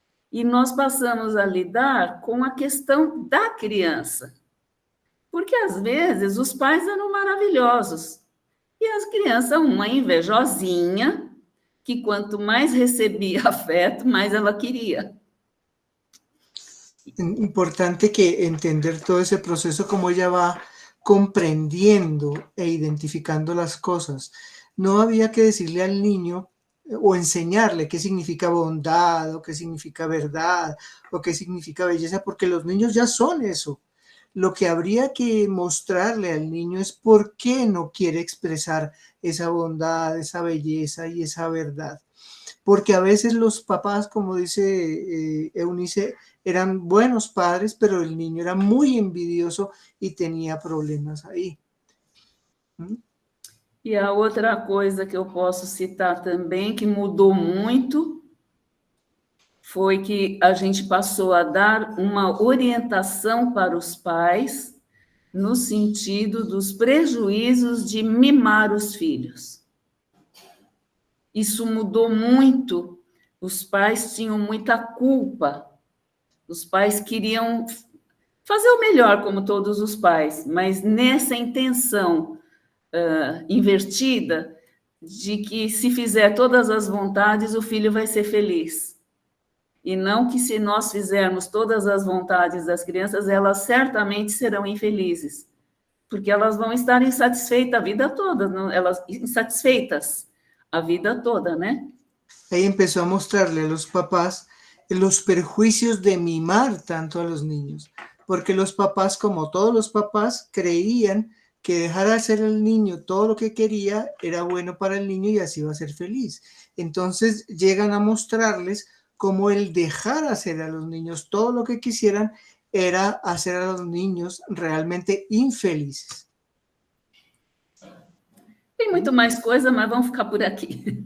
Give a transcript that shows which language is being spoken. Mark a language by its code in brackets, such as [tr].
[pt] E nós passamos a lidar com a questão da criança. Porque, às vezes, os pais eram maravilhosos. E as crianças, uma invejosinha, que quanto mais recebia afeto, mais ela queria. [es] importante que entender todo ese proceso, cómo ella va comprendiendo e identificando las cosas. No había que decirle al niño o enseñarle qué significa bondad o qué significa verdad o qué significa belleza, porque los niños ya son eso. Lo que habría que mostrarle al niño es por qué no quiere expresar esa bondad, esa belleza y esa verdad. Porque a veces los papás, como dice Eunice, eran buenos padres, pero el niño era muy envidioso y tenía problemas aí. [pt] E a outra coisa que eu posso citar também, que mudou muito, foi que a gente passou a dar uma orientação para os pais no sentido dos prejuízos de mimar os filhos. Isso mudou muito. Os pais tinham muita culpa. Os pais queriam fazer o melhor, como todos os pais, mas nessa intenção invertida de que se fizer todas as vontades, o filho vai ser feliz. E não que se nós fizermos todas as vontades das crianças, elas certamente serão infelizes, porque elas vão estar insatisfeitas a vida toda, não? Elas insatisfeitas a vida toda, né? [es] Ahí empezó a mostrarle a los papás los perjuicios de mimar tanto a los niños, porque los papás, como todos los papás, creían que dejar hacer al niño todo lo que quería era bueno para el niño y así iba a ser feliz. Entonces llegan a mostrarles cómo el dejar hacer a los niños todo lo que quisieran era hacer a los niños realmente infelices. [pt] Tem muito mais coisa, mas vamos ficar por aqui.